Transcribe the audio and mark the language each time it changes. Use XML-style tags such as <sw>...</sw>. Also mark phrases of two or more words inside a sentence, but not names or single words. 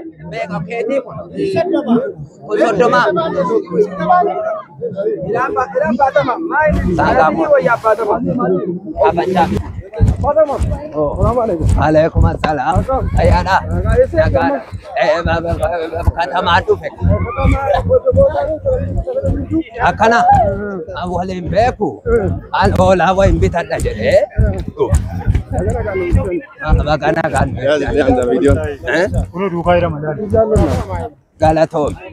<om>Meeqa keetii kun? Kun soddoma. Saagaa moo? Abachaa. Oh.</om> <ar>عليكم السلام.</ar> <om>Ayyaana. Nagaa. Eh, ba, ba, ba, ba, katamaa dhufe. Akkana? An waliin beeku. An oolaa wayin bitadha jedhee. Ah, baqana kan. Ya, ya, ya, ya, video. Eh? Kulo duukaa jira malee. Galatoom.</om>